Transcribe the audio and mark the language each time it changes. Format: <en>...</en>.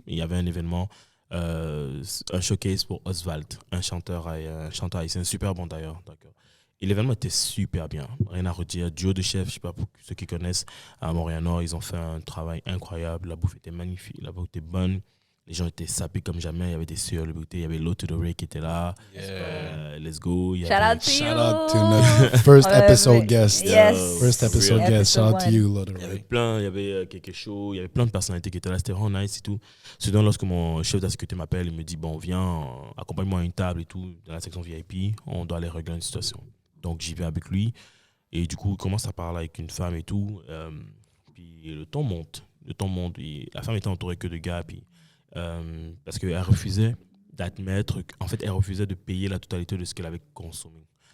<fr>Il y avait un événement, un showcase pour Oswald, un chanteur haïtien, super bon d'ailleurs. D'accord. Et l'événement était super bien, rien à redire. Duo de chefs, je sais pas, pour ceux qui connaissent, à Montréal-Nord, ils ont fait un travail incroyable. La bouffe était magnifique, la bouffe était bonne. Les gens étaient sapés comme jamais. Il y avait des sœurs de beauté, il y avait l'autre de Ray qui était là.</fr> <en>Let's go. Shout out to you. Shout out to notre first episode guest. Yes. First episode guest. Shout out to you, Lord.</en> <fr>Il y avait quelque chose, il y avait plein de personnalités qui étaient là, c'était vraiment nice et tout. C'est donc lorsque mon chef de la sécurité m'appelle, il me dit, bon, viens, accompagne-moi à une table et tout, dans la section VIP, on doit aller régler une situation. Donc j'y vais avec lui, et du coup, il commence à parler avec une femme et tout, puis le temps monte, et la femme était entourée que de gars, puis, parce qu'elle refusait d'admettre, en fait, elle refusait de payer la totalité de ce qu'elle avait consommé.</fr>